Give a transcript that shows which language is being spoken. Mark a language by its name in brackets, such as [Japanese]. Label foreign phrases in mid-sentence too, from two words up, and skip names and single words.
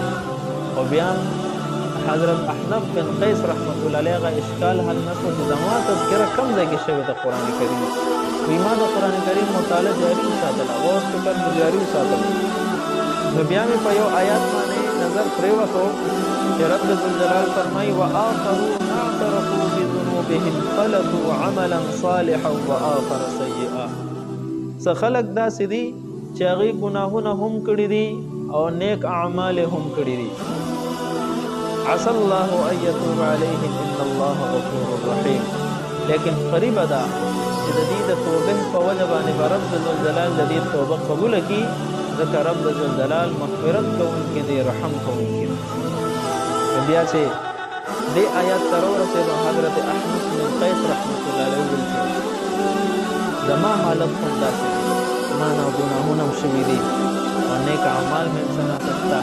[Pashto] او بیا حضرت احنف بن قیس [Arabic] رحمت الله علیه [Pashto] هغه اشکال حل نه کړو چې زما تذکره کوم ځای کې شوې د قرآن کریم، وایي ما د قرآن کریم مطالعه جاري وساتله، غور فکر مې جاري وساتله. نو بیا مې په یو آیات باندې نظر پرېوتو چې رب ذوالجلال فرمایي [Arabic] وآخرون اعترفوا بذنوبهم خلطوا عملا صالحا وآخر سیئا. [Pashto] څه خلک داسې دي چې هغې ګناهونه هم کړي دي او نیک اعمال هم کړي دي. [Arabic] عسى الله ان يتوب عليهم ان الله غفور رحيم. [Pashto] لیکن قریبه ده چې د دې د توبې په وجه باندې به رب ذوالجلال د دې توبه قبول کړي، ځکه رب ذوالجلال مغفرت کوونکی دی، رحم کوونکی دی. بیا چې دې آیات ته راورسېدو حضرت احنف بن قیس [Arabic] رحمت الله علیه [Pashto] وویل چې زما حالت هم داسې دی، ما نه ګناهونه هم شوي دي او نیک اعمال مې څه ناڅه شته.